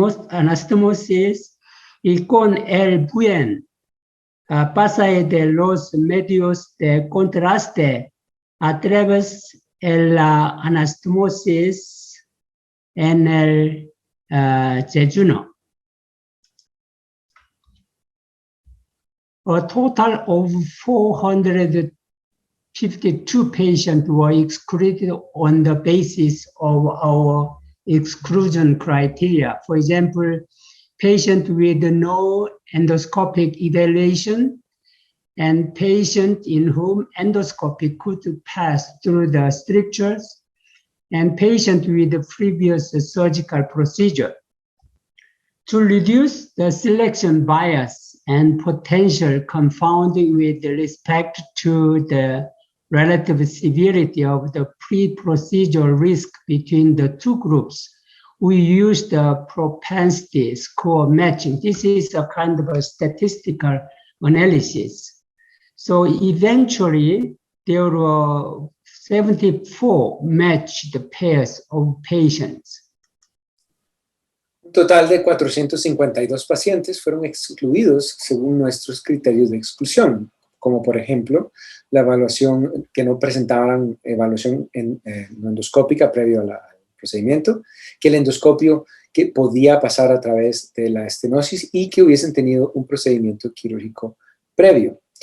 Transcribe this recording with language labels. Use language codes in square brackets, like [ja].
[es] anastomosis y con el buen pasaje de los medios de contraste a través de la anastomosis en el yeyuno. [en] A total of 452 patients were excluded on the basis of our exclusion criteria. For example, patient with no endoscopic evaluation and patient in whom endoscopy could pass through the strictures, and patient with the previous surgical procedure. To reduce the selection bias and potential confounding with respect to the relative severity of the pre-procedural risk between the two groups, we used the propensity score matching. This is a kind of a statistical analysis. So eventually, there were 74 matched pairs of patients. [es] Un total de 452 pacientes fueron excluidos según nuestros criterios de exclusión, como por ejemplo, la evaluación que no presentaban evaluación no endoscópica previo al procedimiento, que el endoscopio que podía pasar a través de la estenosis y que hubiesen tenido un procedimiento quirúrgico previo.